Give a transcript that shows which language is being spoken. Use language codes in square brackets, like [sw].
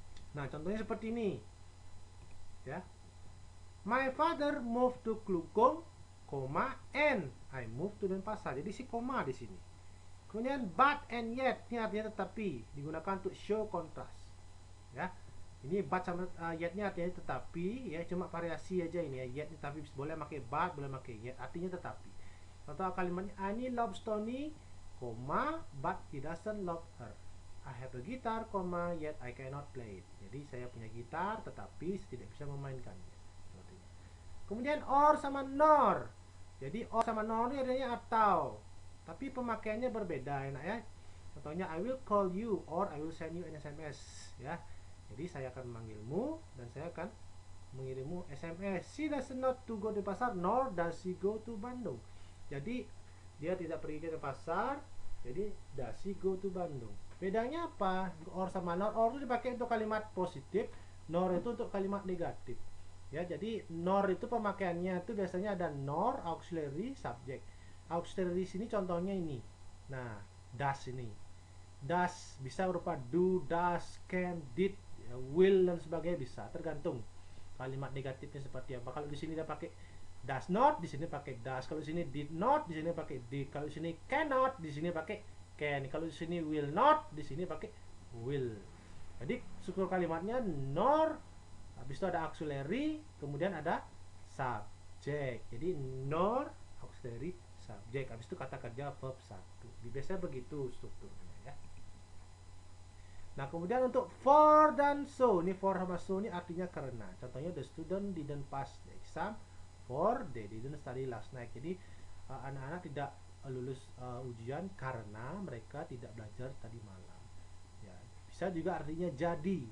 [id] Nah contohnya seperti ini ya. [en] My father moved to Klukong, and I moved to Denpasar. [id] Jadi si koma di sini. Kemudian but and yet ini artinya tetapi, digunakan untuk [en] show contrast. [id] Ya. Ini but sama yet-nya artinya tetapi ya, cuma variasi aja ini ya. Yet tapi boleh pakai but, boleh pakai yet, artinya tetapi. Contoh kalimatnya [en] Annie loves Tony, but he doesn't love her. I have a guitar, yet I cannot play it. [id] Jadi saya punya gitar tetapi tidak bisa memainkannya. Kemudian or sama nor. Jadi or sama nor ini artinya atau, tapi pemakaiannya berbeda enak ya. Contohnya [en] I will call you or I will send you an SMS ya. [id] Jadi saya akan memanggilmu dan saya akan mengirimmu SMS. [en] She does not to go to pasar, nor does she go to Bandung. [id] Jadi dia tidak pergi ke pasar, jadi [en] does she go to Bandung. [id] Bedanya apa? Or sama nor. Or itu dipakai untuk kalimat positif, nor itu untuk kalimat negatif. Ya, jadi nor itu pemakaiannya itu biasanya ada nor, auxiliary, subject. Auxiliary sini contohnya ini. Nah, does ini. Does bisa berupa do, does, can, did, will dan sebagainya bisa, tergantung kalimat negatifnya seperti apa. Kalau di sini dia pakai does not, di sini pakai does. Kalau di sini did not, di sini pakai did. Kalau di sini cannot, di sini pakai can. Kalau di sini will not, di sini pakai will. Jadi struktur kalimatnya nor, habis itu ada auxiliary, kemudian ada subject. Jadi nor, auxiliary, subject. Habis itu kata kerja verb 1. Biasanya begitu strukturnya ya. Nah kemudian untuk for dan so, ini for sama so ini artinya karena. Contohnya [en] the student didn't pass the exam for they didn't study last night. [id] Jadi anak-anak tidak lulus ujian karena mereka tidak belajar tadi malam. Ya, bisa juga artinya jadi.